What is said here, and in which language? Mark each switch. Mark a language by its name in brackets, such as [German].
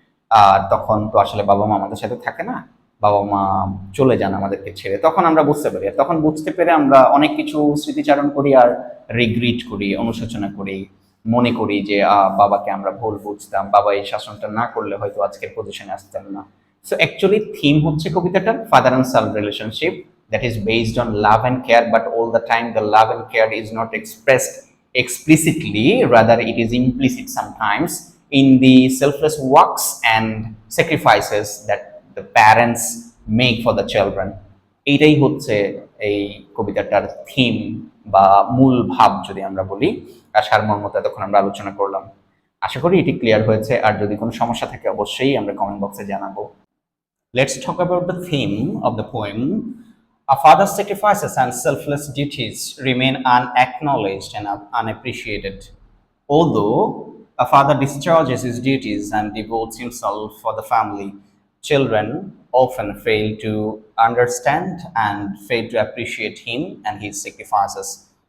[Bangla] আর তখন তো আসলে বাবা মা আমাদের সাথে থাকে না, বাবা মা চলে যান আমাদেরকে ছেড়ে, তখন আমরা বুঝতে পারি. আর তখন বুঝতে পেরে আমরা অনেক কিছু স্মৃতিচারণ করি আর রিগ্রেট করি, অনুশোচনা করি, মনে করি যে বাবাকে আমরা ভুল বুঝতাম, বাবা এই শাসনটা না করলে হয়তো আজকের পজিশনে আসতাম না. সো অ্যাকচুয়ালি থিম হচ্ছে কবিতাটার father and San relationship, [English] that is based on love and care, but all the time the love and care is not expressed explicitly, rather it is implicit sometimes in the selfless works and sacrifices that the parents make for the children. [Bangla] এইটাই হচ্ছে এই কবিতাটার theme বা মূল ভাব যদি আমরা বলি. আর সারমর্মতা তখন আমরা আলোচনা করলাম. আশা করি এটি ক্লিয়ার হয়েছে. আর যদি কোনো সমস্যা থাকে অবশ্যই আমরা কমেন্ট বক্সে জানাবো. [English] Let's talk about the theme of the poem. A father's sacrifices and selfless duties remain unacknowledged and unappreciated. Although a father discharges his duties and devotes himself for the family, children often fail to understand and fail to appreciate him and his sacrifices.